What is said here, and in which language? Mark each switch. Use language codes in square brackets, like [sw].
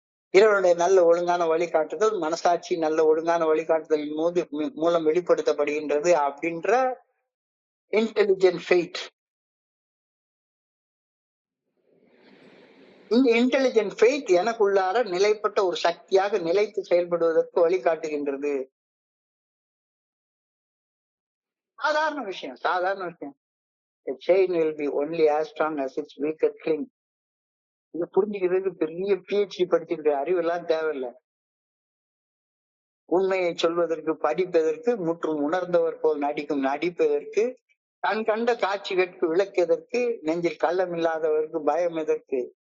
[ta] இறைவனுடைய நல்ல ஒழுங்கான வழிகாட்டுதல் மனசாட்சி நல்ல ஒழுங்கான வழிகாட்டுதலின் மூலம் வெளிப்படுத்தப்படுகின்றது அப்படின்ற இன்டெலிஜென்ட் ஃபெய்த். இந்த இன்டெலிஜென்ட் ஃபெய்த் எனக்குள்ளார நிலைப்பட்ட ஒரு சக்தியாக நிலைத்து செயல்படுவதற்கு வழிகாட்டுகின்றது. சாதாரண விஷயம், சாதாரண விஷயம். [en] A chain will be only as strong as its weakest link. [ta] இது புரிஞ்சுக்கிறதுக்கு பெரிய PhD படிச்சிருக்க அறிவெல்லாம் தேவையில்லை. உண்மையை சொல்வதற்கு படிப்பதற்கு முற்றும் உணர்ந்தவர் போல் நடிக்கும் நடிப்பதற்கு கண் கண்ட காட்சிகளுக்கு விளக்கெதற்கு நெஞ்சில் கள்ளம் இல்லாதவருக்கு பயம் எதற்கு?